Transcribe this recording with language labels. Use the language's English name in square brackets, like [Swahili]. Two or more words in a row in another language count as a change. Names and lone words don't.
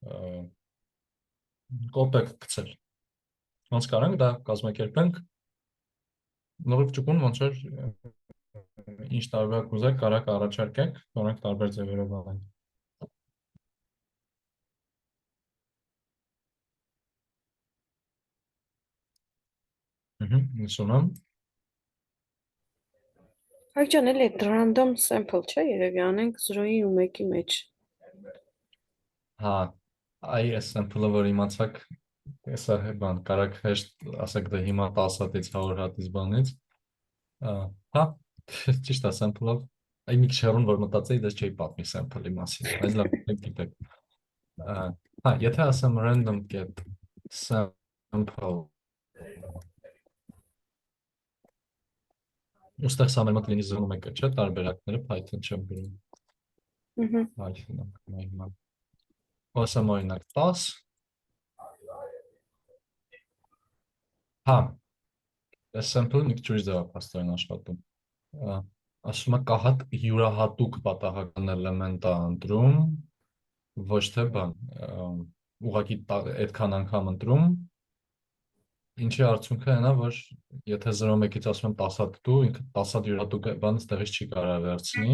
[Armenian] կոպեկ գցել։ Ոնց կարանք դա կազմակերպենք, նորից ճկուն ոնց որ ինչ տարբերակ ուզեք, կարաք առաջարկեք, որոնք տարբեր ձևերով անենք։ Լսում Հայկ ջան, էլի [English] random sample [Armenian] չէ, երևի անենք 0-ի ու 1-ի մեջ։ Հա, այ այս sample-ը որ իմացաք, հեսա բան, կարաք հեշտ ասեք դա հիմա 10 հատից 100 հատից բանից, հա, ճիշտ է sample-ով, այ մի քիչ հեռուն որ մտածեի, դες չէի պատմի sample-ի մասին, բայց լավ, գիտեք։ Հա, եթե ասեմ [English] random get sample [Armenian] Ուստեղ սա մեր մոտ լինի 0-1-ը, չէ, տարբերակները Python չեմ գրում։ Python-ը հիմա։ Ասեմ օրինակ 10։ Հա, այս sample-ը մի քիչ ուրիշ ձև է փաստորեն աշխատում։ Ասում է կահատ յուրահատուկ պատահական էլեմենտ է ընտրում, ոչ թե բան, ուղղակի այդքան անգամ ընտրում, ինչի արդյունքը այն է, որ եթե 0-1-ից ասում եմ 10 հատ դու, ինքը 10 հատ յուրահատուկ բան ստեղից չի կարող վերցնի։